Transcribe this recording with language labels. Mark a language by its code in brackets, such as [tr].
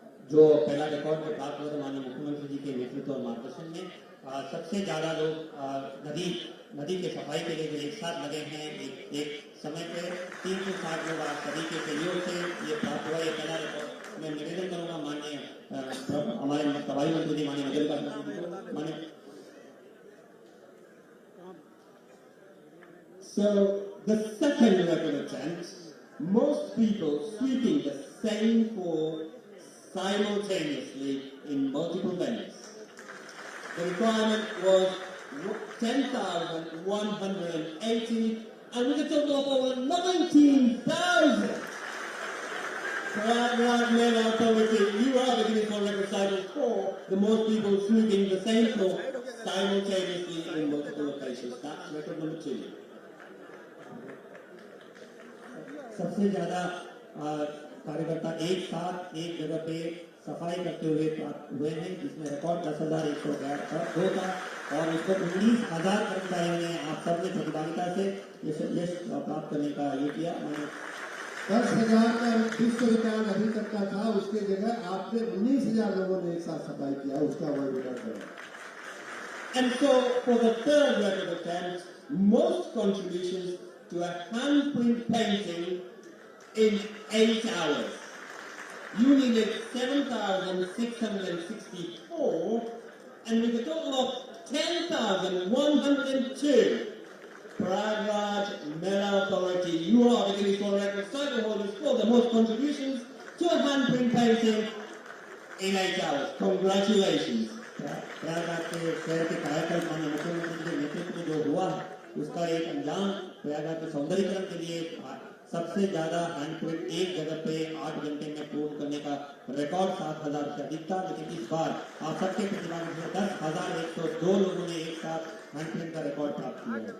[hi] जो पहला रिकॉर्ड में प्राप्त हुआ था माननीय मुख्यमंत्री जी के नेतृत्व और मार्गदर्शन में सबसे ज्यादा लोग नदी के सफाई के लिए जो एक साथ लगे हैं एक समय पे 360 लोग आज सभी के सहयोग से ये प्राप्त हुआ। ये पहला रिकॉर्ड मैं निवेदन करूंगा माननीय हमारे प्रभारी मंत्री जी माननीय मदन माननीय। [en] So the second record attempt, most people sweeping the same floor simultaneously in multiple venues. The requirement was 10,180, and with a total of over 19,000. Prayagraj Mela Authority, you are the Guinness World Records title for the most people sweeping the same floor simultaneously in multiple locations. That's record number 2. [hi] सबसे ज्यादा कार्यकर्ता एक साथ एक जगह पे सफाई करते हुए हुए हैं, जिसमें रिकॉर्ड 10,102 था और उसको 19,000 कर्मचारियों ने आप सबने प्रतिभागिता से यश प्राप्त करने का ये किया। 10,000 का विश्व रिकॉर्ड अभी तक का था, उसके जगह आपने 19,000 लोगों ने एक साथ सफाई किया, उसका वर्ल्ड रिकॉर्ड है। [en] And so for the third record attempt, most contributions to a handprint painting in 8 hours. You needed 7,664, and with a total of 10,102. Prayagraj Mela Authority, you are the Guinness World Records title holders for the most contributions to a handprint painting in 8 hours. Congratulations. [hi] Prayagraj के शहर के कायाकल्प माननीय मुख्यमंत्री के नेतृत्व में जो हुआ उसका एक अंजाम प्रयागराज के सौंदर्यीकरण के लिए सबसे ज्यादा हैंडप्रिंट एक जगह पे 8 घंटे में पूर्ण करने का रिकॉर्ड 7,000 से अधिक था, लेकिन इस बार आप सबके प्रतिभागियों से 10,102 लोगों ने एक साथ हैंडप्रिंट का रिकॉर्ड प्राप्त किया है।